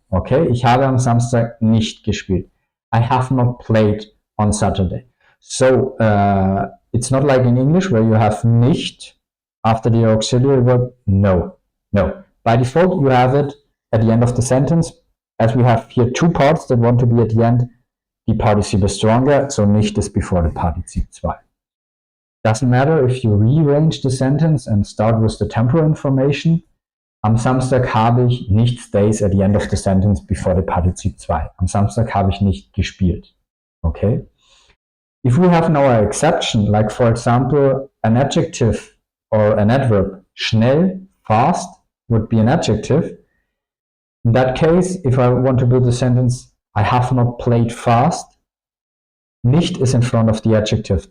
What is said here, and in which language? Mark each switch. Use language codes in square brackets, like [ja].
[de] Okay, ich habe am Samstag nicht gespielt. [en] I have not played on Saturday. So it's not like in English where you have nicht after the auxiliary verb. No. By default, you have it at the end of the sentence. As we have here two parts that want to be at the end, the participle is stronger, so nicht is before the Partizip 2. Doesn't matter if you rearrange the sentence and start with the temporal information. [de] Am Samstag habe ich nicht [en] stays at the end of the sentence before the Partizip 2. [de] Am Samstag habe ich nicht gespielt. [en] Okay? If we have now an exception, like for example, an adjective or an adverb, schnell, fast, would be an adjective. In that case, if I want to build a sentence, I have not played fast, nicht is in front of the adjective.